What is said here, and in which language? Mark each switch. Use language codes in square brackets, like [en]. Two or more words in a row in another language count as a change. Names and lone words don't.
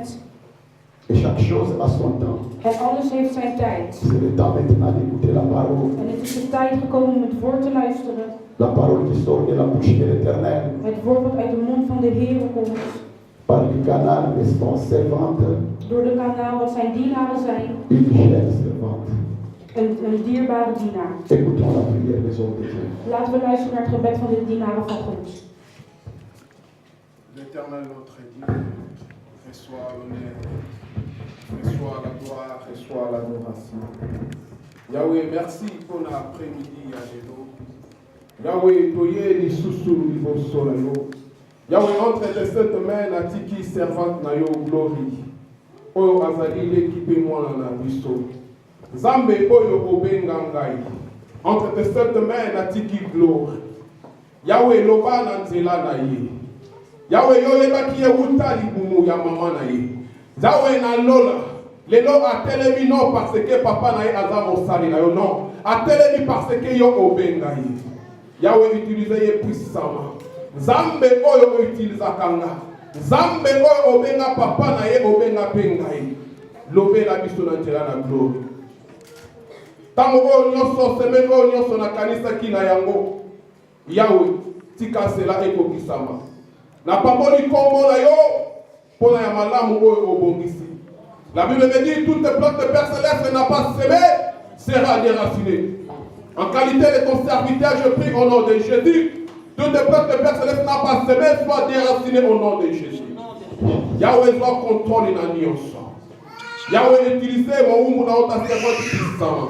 [fr] Et chaque chose a son temps. [nl] En alles heeft zijn tijd. [fr] C'est le temps maintenant d'écouter la parole. [nl] En het is de tijd gekomen om het woord te luisteren. [fr] La parole qui sort de la bouche de l'Éternel. [nl] Het woord wat uit de mond van de Heer komt. [fr] Par le canal de son servante. [nl] Door de kanaal wat zijn dienaren zijn. [fr] Une chère servante. [nl] Een dierbare dienaar. [fr] Écoutons la prière des hommes de Dieu. [nl] Laten we luisteren naar het gebed van de dienaren van God. [fr] L'Éternel notre Dieu, reçois l'honneur, reçois la gloire, reçois l'adoration. Yahweh, merci pour l'après-midi à Gédo. [ln] Yahweh, toye ni susu ni bosola yo. Yahweh, [fr] entre tes sept mains, [ln] la tiki servante na yo glory. Oyo azali l'équipe moi na biso. Zambe oyo obenga ngai. [fr] Entre tes sept mains, la [ln] tiki glory. Yahweh, loba na nzela na ye. Yahweh, yo yebaki ye wuta libumu ya mama na ye. Yahweh na lola. Lelo atelemi [fr] non parce que [ln] papa na ye aza mosali na yo non. Atelemi [fr] parce que [ln] yo obenga ye. Yahweh utilise ye puissamment. Zambe oyo utilizaka nga. Zambe oyo obenga papa na ye obenga penga ye. Lobela biso na nzela na glory. Tango oyo nyonso semaine oyo nyonso na kanisa kina yango. Yahweh tika cela ekokisama. Na pamboli kombo na yo pona ya malamu oyo obongisi. [fr] La Bible me dit, toute plante de Père Céleste n'a pas semé, sera déracinée. En qualité de ton serviteur, je prie au nom de Jésus. Toute plante de Père Céleste n'a pas semé, soit déracinée au nom de Jésus. Yahweh doit contrôler la nuit ensemble. Yahweh utilisez mon ou mon autre servante puissant.